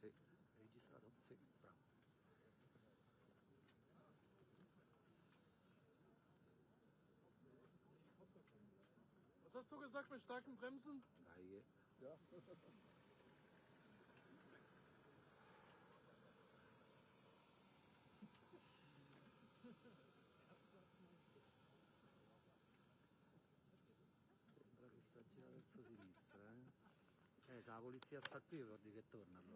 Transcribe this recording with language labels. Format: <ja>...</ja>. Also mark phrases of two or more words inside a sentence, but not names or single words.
<it>Hai registrato? Sì. Bravo.</it> <de>Was hast du gesagt mit starken Bremsen?</de> <it>Dai.</it> <de>Ja.</de> <it>Sembra che sta girando verso sinistra, se la polizia sta qui vuol dire che torna allora.</it>